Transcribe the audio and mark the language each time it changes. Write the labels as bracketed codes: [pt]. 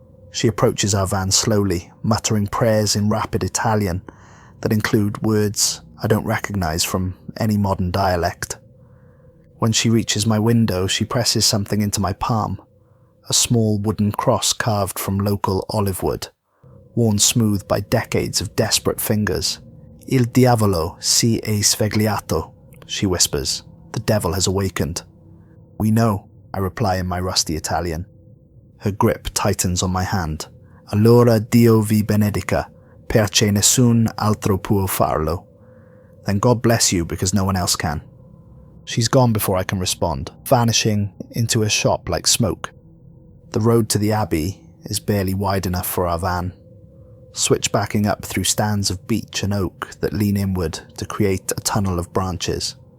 [en] She approaches our van slowly, muttering prayers in rapid Italian that include words I don't recognize from any modern dialect. When she reaches my window, she presses something into my palm, a small wooden cross carved from local olive wood, worn smooth by decades of desperate fingers. [it] "Il diavolo si è svegliato," she whispers. [en] "The devil has awakened." "We know," I reply in my rusty Italian. Her grip tightens on my hand. [it] "Allora Dio vi benedica, perché nessun altro può farlo." [en] "Then God bless you because no one else can." She's gone before I can respond, vanishing into a shop like smoke. The road to the Abbey is barely wide enough for our van, switchbacking up through stands of beech and oak that lean inward to create a tunnel of branches.